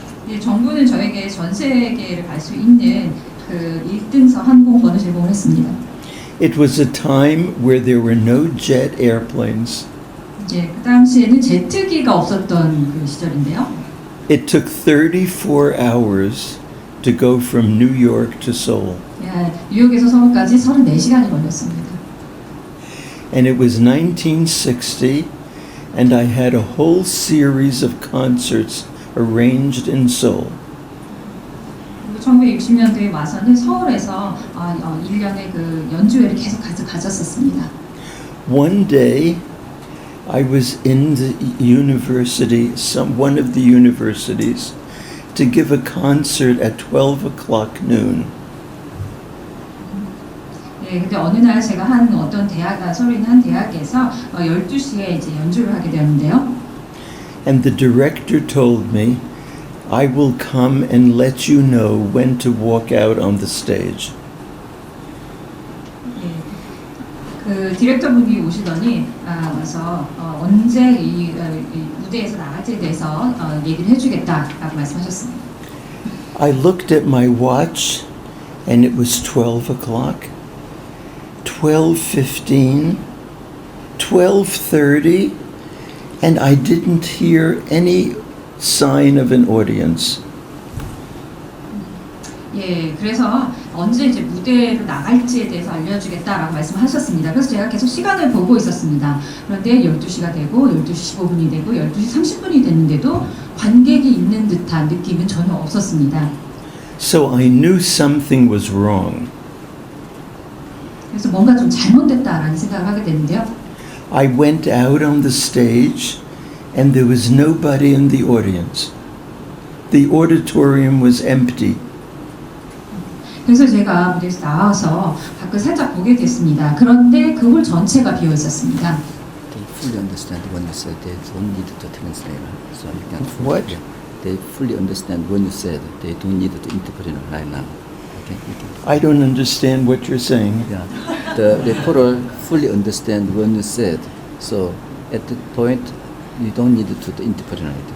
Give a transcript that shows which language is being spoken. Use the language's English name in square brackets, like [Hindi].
[Korean] 예, 정부는 저에게 전 세계를 갈 수 있는 그 1등석 항공권을 제공을 했습니다. [English] It was a time where there were no jet airplanes. [Korean] 예, 그 당시에는 제트기가 없었던 그 시절인데요. [English] It took 34 hours to go from New York to Seoul. [Korean] 예, 뉴욕에서 서울까지 34시간이 걸렸습니다. [English] And it was 1960, and I had a whole series of concerts arranged in Seoul. [Korean] 1960년도에 와서는 서울에서 1년의 그 연주회를 계속 가졌었습니다. [English] One day, I was in the university, one of the universities, to give a concert at 12 o'clock noon. [Korean] 네, 근데 어느 날 제가 어떤 서울에 있는 한 대학에서 12시에 이제 연주를 하게 되었는데요. [English] And the director told me, I will come and let you know when to walk out on the stage. [Korean] 네, 그 디렉터분이 오시더니 와서 언제 이 무대에서 나갈지에 대해서 얘기를 해주겠다라고 말씀하셨습니다. [English] I looked at my watch, and it was 12 o'clock, 12:15, 12:30 and I didn't hear any sign of an audience. [Korean] 예, 그래서 언제 이제 무대로 나갈지에 대해서 알려주겠다라고 말씀하셨습니다. 그래서 제가 계속 시간을 보고 있었습니다. 그런데 12시가 되고 12시 15분이 되고 12시 30분이 됐는데도 관객이 있는 듯한 느낌은 전혀 없었습니다. [English] So I knew something was wrong. [Korean] 그래서 뭔가 좀 잘못됐다라는 생각을 하게 됐는데요. [English] I went out on the stage and there was nobody in the audience. The auditorium was empty. [Korean] 그래서 제가 무대에서 나와서 밖을 살짝 보게 됐습니다. 그런데 그 홀 전체가 비어 있었습니다. [English] They fully understand when you said they don't need to translate. So you can What? They fully understand when you said they don't need to interpret it right now. Okay. You can. I don't understand what you're saying. Yeah. The reporter fully understand when you said. So at that point, you don't need to interpret it.